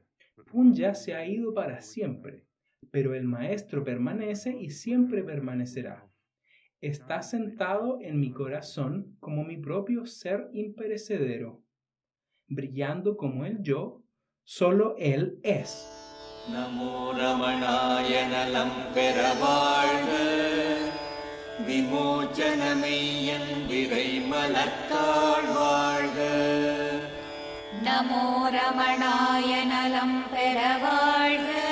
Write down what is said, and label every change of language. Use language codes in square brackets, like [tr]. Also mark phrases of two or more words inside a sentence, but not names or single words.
[es] Punya se ha ido para siempre, pero el maestro permanece y siempre permanecerá. Está sentado en mi corazón como mi propio ser imperecedero, brillando como el yo, solo él es. [ta] நமோ ரமணாய நலம் பெற வாழ்க விமோச்சனமெய்யன் விரை மலர்த்தாள் வாழ்க நமோ ரமணாய நலம் பெற வாழ்க